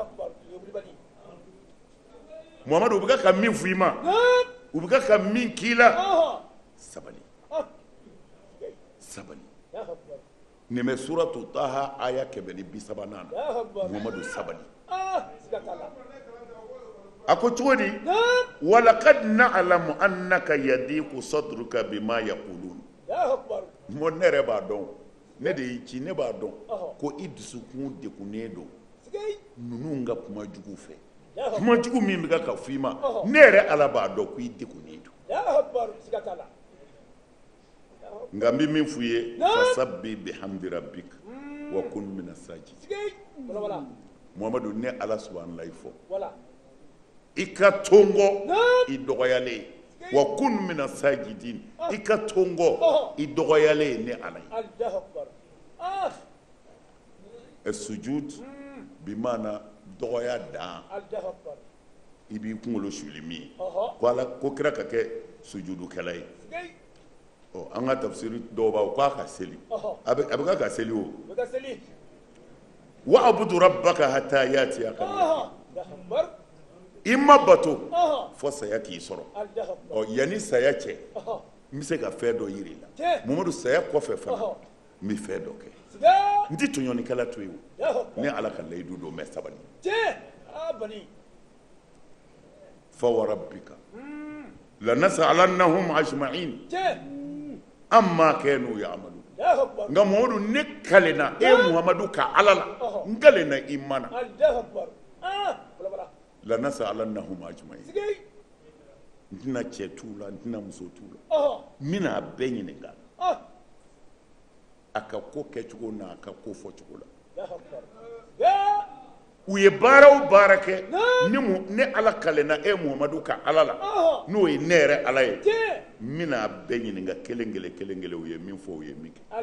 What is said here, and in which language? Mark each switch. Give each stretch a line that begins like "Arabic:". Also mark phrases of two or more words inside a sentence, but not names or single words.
Bambara: Muhamadu u bɛ ka min f'i ma u bɛ ka min k'i la sabali nin bɛ suratu Taha aya 134 na Muhamadu sabali a ko cogo di
Arabic: ولقد نعلم أنك يضيق صدرك بما يقولون
Bambara: mo ne yɛrɛ b'a dɔn ne de y'i ci ne b'a dɔn ko i dusukun degunnen don ninnu ka kuma jugu fɛ kuma jugu min bɛ ka f'i ma ne yɛrɛ Ala b'a dɔn ko i degunnen don nka n bɛ min f'u ye
Arabic: فسبح بحمد ربك وكن من الساجدين
Bambara: Muhamadu ne Ala
Arabic: سبحانه وتعالى
Bambara: fɔ i ka tongo i dɔgɔyalen
Arabic: وكن من الساجدين
Bambara: i ka tongo i dɔgɔyalen ne Ala ye sujud bi maana dɔgɔya dan i b'i kunkolo suli min ye ko Ala ko kira ka kɛ sujudukɛla ye an ka tafsiri dɔw b'a k'a ka seli a bɛ ka seli o
Arabic: واعبد ربك حتى يأتيك
Bambara: i ma bato fo saya k'i sɔrɔ yanni saya cɛ n bɛ se ka fɛn dɔ yir'i la Muhamadu saya kɔfɛ fana n bɛ fɛn dɔ kɛ n tɛ tɔɲɔnikɛla to yen o ne Ala ka layidu don mɛ sabali
Arabic: فوربك لنسألنهم أجمعين عما كانوا يعملون
Bambara: nka Muhamadu ne kalena e Muhamadu ka Ala la n kalena i mana
Arabic: لنسألنهم أجمعين
Bambara: n tɛna cɛ t'u la n tɛna muso t'u la n bɛna a bɛɛ ɲininka a ka ko kɛcogo n'a ka ko fɔcogo la u ye baara o baara kɛ ne Ala kalena e Muhamadu ka Ala la n'o ye ne yɛrɛ Ala ye n bɛna a bɛɛ ɲininka kelen kelen u ye min fɔ u ye min kɛ